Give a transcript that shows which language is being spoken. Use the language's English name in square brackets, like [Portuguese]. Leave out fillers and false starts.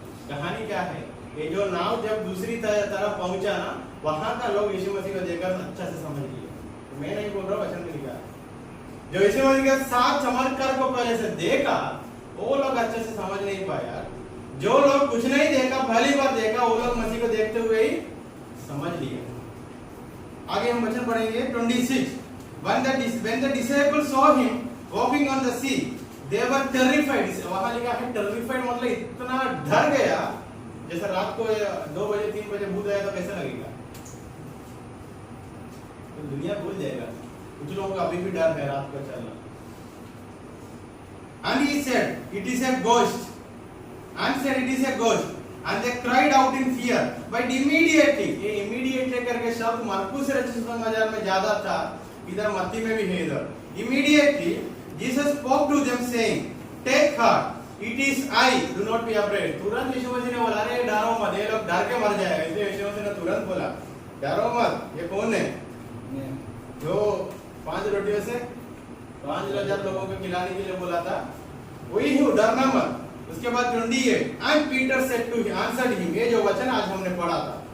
[Hindi] कहानी क्या है, ये जो नाव जब दूसरी तरफ पहुंचा ना, वहां का लोग यीशु मसीह को देखकर अच्छा से समझ लिए। तो मैं नहीं बोल रहा, वचन में लिखा है जो यीशु मसीह के 7 चमत्कार को पहले से देखा वो लोग अच्छे से समझ नहीं पाया। जो लोग कुछ नहीं देखा, पहली बार देखा, वो लोग मसीह को देखते हुए ही समझ लिया। आगे हम वचन पढ़ेंगे 26। [English] When the disciples saw him walking on the sea, they were terrified. [Hindi] वहां लिखा है terrified, मतलब इतना डर गया जैसे रात को 2 बजे 3 बजे भूत आया तो कैसा लगेगा, तो दुनिया भूल जाएगा। कुछ लोगों को अभी भी डर है रात को चलना। [English] And he said, "It is a ghost." And said, "It is a ghost." And they cried out in fear. But immediately, [Hindi] ये immediately करके शब्द मार्कुस रचित सुसमाचार में ज्यादा था, इधर मत्ती में भी है इधर। [English] Immediately, Jesus spoke to them saying, "Take heart, it is I. Do not be afraid." [Hindi] तुरंत यीशु मसीह ने बोला, अरे डरो मत, ये लोग डर के मर जाएगा। इसलिए यीशु मसीह ने तुरंत बोला, डरो मत। ये कौन है जो 5 रोटियों से 5,000 लोगों को खिलाने के लिए बोला था, वही हूँ, डरना मत। उसके बाद 28, [English] and Peter said to him, answered him, [Hindi] ये जो वचन आज हमने पढ़ा था।